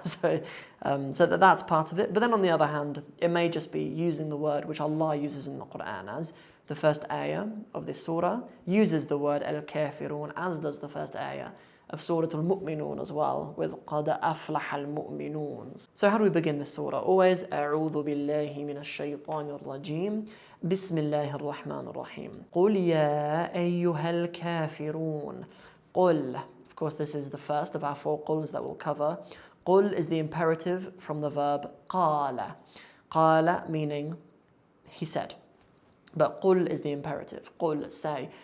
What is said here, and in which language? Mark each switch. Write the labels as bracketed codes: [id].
[en] So that's part of it. But then on the other hand, it may just be using the word which Allah uses in the Quran, as the first ayah of this surah uses the word al-Kafirun, as does the first ayah of Surah al-Mu'minun as well, with قَدْ أَفْلَحَ الْمُؤْمِنُونَ. So how do we begin this surah? [ar] Always أعوذ بالله من الشيطان الرجيم بسم الله الرحمن الرحيم قُلْ يَا أَيُّهَا الْكَافِرُونَ. قُلْ. [en] Of course, this is the first of our 4 quls that we'll cover. قُلْ is the imperative from the verb قَالَ. قَالَ meaning he said. But قُلْ is the imperative. قُلْ, say.